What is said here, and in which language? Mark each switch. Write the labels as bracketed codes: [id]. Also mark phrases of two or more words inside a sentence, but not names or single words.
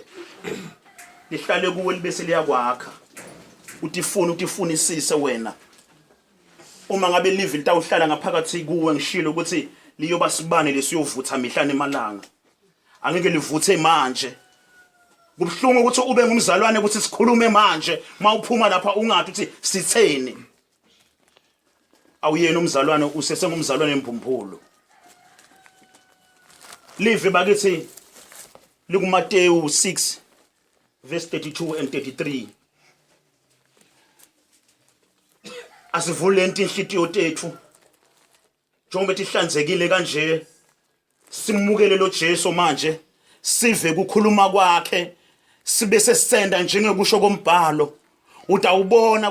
[ss] lihlale kuwe libese liyakwakha utifunisise wena uma ngabe livi litawuhlala ngaphakathi kuwe ngishilo ukuthi liyoba sibane lesiyovutha mihlane emalanga angeke livuthe manje kubhlungu ukuthi ube ngumzalwane ukuthi sikhulume manje mawuphuma lapha ungathi uthi sitheni awuyena umzalwane usesengumzalwane emphumpulo live bakithi likuMateyu 6 [en] verse 32 and 33 [ss] asivule inhliziyo tethu njengoba ihlanzekile kanje simukele lo Jesu manje sive kukhuluma kwakhe sibe sesenda njengekusho kombhalo utawubona